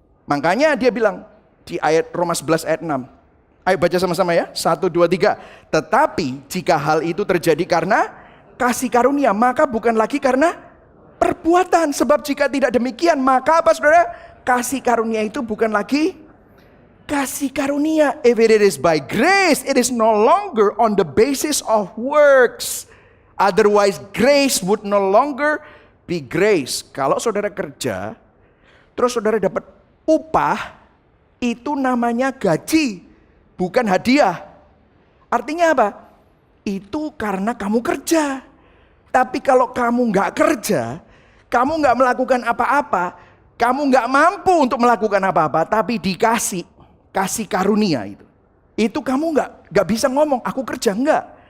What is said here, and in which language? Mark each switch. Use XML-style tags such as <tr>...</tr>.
<id>Makanya dia bilang di ayat Roma 11 ayat 6. Ayo baca sama-sama ya. 1, 2, 3. Tetapi jika hal itu terjadi karena kasih karunia, maka bukan lagi karena perbuatan. Sebab jika tidak demikian, maka apa saudara? Kasih karunia itu bukan lagi kasih karunia.</id> <en>If it is by grace, it is no longer on the basis of works. Otherwise grace would no longer be grace.</en> <id>Kalau saudara kerja, terus saudara dapat upah, itu namanya gaji, bukan hadiah. Artinya apa? Itu karena kamu kerja. Tapi kalau kamu gak kerja, kamu gak melakukan apa-apa, kamu gak mampu untuk melakukan apa-apa, tapi dikasih kasih karunia itu kamu gak bisa ngomong aku kerja, enggak.</id>